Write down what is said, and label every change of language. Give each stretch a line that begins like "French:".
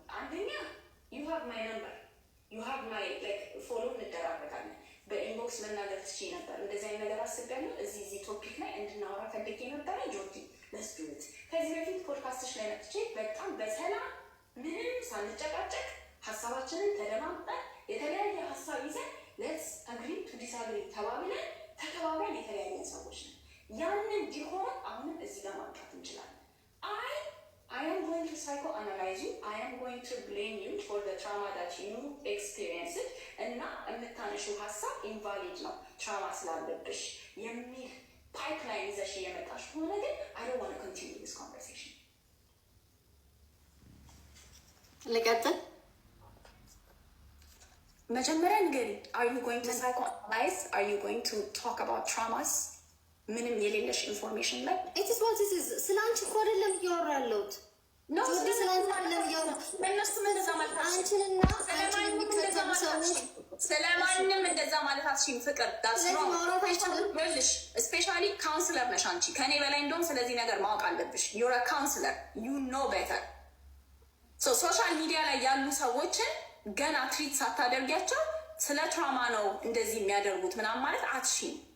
Amharic: አንደኛ
English: you have my number, you have my
Amharic: ፎሎ እንደራረጋለን። በኢንቦክስ መናገር ትችይ ነበር። እንደዚህ አይነት ነገር አስቤያለሁ፣ እዚህ ቶፒክ ላይ እንድናወራ ፈልጌ ነበረ። ጆርዲ
English: let's do it።
Amharic: ከዚህ በፊት ፖድካስትሽ ላይ መጥቼ በጣም በሰላም ምንም ሳንጨቃጨቅ ሀሳባችንን ተደማምጠን የተለያየ ሀሳብ ይዘን
English: let's agree to disagree
Amharic: ተባብለን ተከባብረን የተለያየ ሰዎች ነን። ያንን ቢሆን አሁንም እዚህ ጋር ማምጣት እንችላለን።
English: I am going to psychoanalyze you. I am going to blame you for the trauma that you experienced.
Amharic: እና የምታነሺው ሀሳብ invalid ነው trauma ስላለብሽ የሚል pipeline ይዘሽ የመጣሽ ከሆነ ግን
English: I don't want to continue this conversation.
Amharic: ልቀጥል? መጀመሪያ ንገሪ።
English: Are you going to psychoanalyze? Are you going to talk about traumas?
Amharic: ምንም የሌለሽ ኢንፎርሜሽን ላይ
English: it is what it is።
Amharic: ስላንቺ እኮ አይደለም እያወራ ያለሁት ነው። ስላንቺ አይደለም እያወራ እነሱ እንደዛ ማለት አንቺንና አንቺን የሚከተሉ ሰዎች ስለማንም እንደዛ ማለት አትሽም። ፍቅር ይኸውልሽ ስፔሻሊ ካውንስለር ነሽ አንቺ ከኔ በላይ እንደውም ስለዚህ ነገር ማወቅ አለብሽ።
English: ዩር ካውንስለር ዩ ኖ ቤተር።
Amharic: ሶሻል ሚዲያ ላይ ያሉ ሰዎችን ገና ትሪት ሳታደርጊያቸው ስለ ትራማ ነው እንደዚህ የሚያደርጉት ምናምን ማለት አትሽም።